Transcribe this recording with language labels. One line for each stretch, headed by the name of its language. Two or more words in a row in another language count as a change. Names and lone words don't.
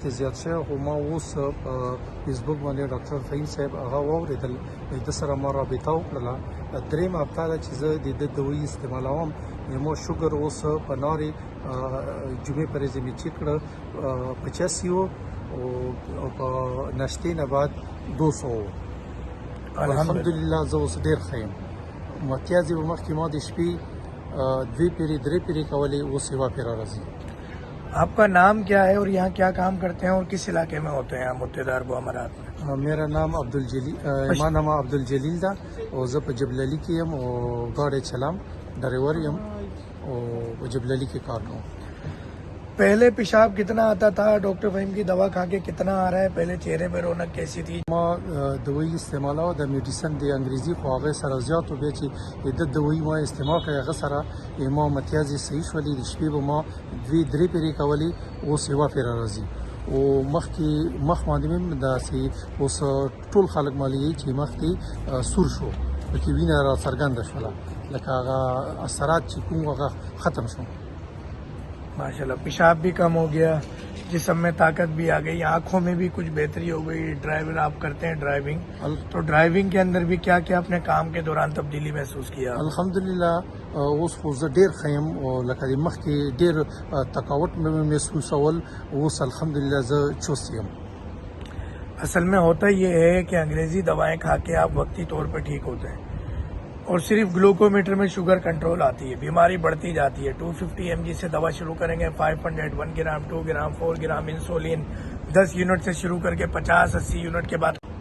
Pashto: کې زیات شوی خو ما اوس په فیسبوک باندې ډاکټر فهیم صاحب هغه واورېدل د سره ما رابطه وکړله درېیم هفته ده چې زه د ده دوایي استعمالوم ما شوګر اوس په نارې جمعې پر ورځ مې چیک کړه 85 او په ناشتې نه بعد 200 الحمدلله زه اوس ډېر ښه یم متیازې به مخکې ما د شپې 2 پیرې 3 پیرې کولې اوس یوه پیره راځي.
Urdu: آپ کا نام کیا ہے اور یہاں کیا کام کرتے ہیں اور کس علاقے میں ہوتے ہیں متحدہ عرب امارات میں؟ میرا نام
Pashto: ما نام عبدالجلیل ده او زه په جبلالي کې یم او ګاډی چلام ډرایور یم او په جبلالي کې کار کوم.
Urdu: پہلے پیشاب کتنا آتا تھا؟ ڈاکٹر فہیم کی دوا کھا کے کتنا آ رہا ہے؟ پہلے چہرے پہ رونق کیسی تھی؟
Pashto: ما دوایي استعمالوه د میډیسن د انګریزي خو هغې سره زیات و بیا چې د دوایي ما استعمال کړی هغه سره ما متیازې صحیح شولې د شپې به ما 2-3 پیرې کولې اوس یوه پیره راځي او مخکې مخ باندې مې داسې اوس ټول خلک مالي چې مخکې سور شو پکې وینه را څرګنده شوله لکه هغه اثرات چې کوم هغه ختم شو.
Urdu: ماشاءاللہ پیشاب بھی کم ہو گیا، جسم میں طاقت بھی آ گئی، آنکھوں میں بھی کچھ بہتری ہو گئی. ڈرائیور آپ کرتے ہیں ڈرائیونگ، تو ڈرائیونگ کے اندر بھی کیا کیا اپنے کام کے دوران تبدیلی محسوس کیا؟
Pashto: الحمدلله اوس خو زه ډېر ښه یم او لکه د مخکې ډېر تقاوت مې محسوسول اوس الحمدلله زه چست یم.
Urdu: اصل میں ہوتا یہ ہے کہ انگریزی دوائیں کھا کے آپ وقتی طور پہ ٹھیک ہوتے ہیں اور صرف گلوکومیٹر میں شوگر کنٹرول آتی ہے، بیماری بڑھتی جاتی ہے. 250 mg سے دوا شروع کریں گے، 500 1 گرام 2 گرام 4 گرام انسولین 10 یونٹ سے شروع کر کے 50-80 یونٹ کے بعد.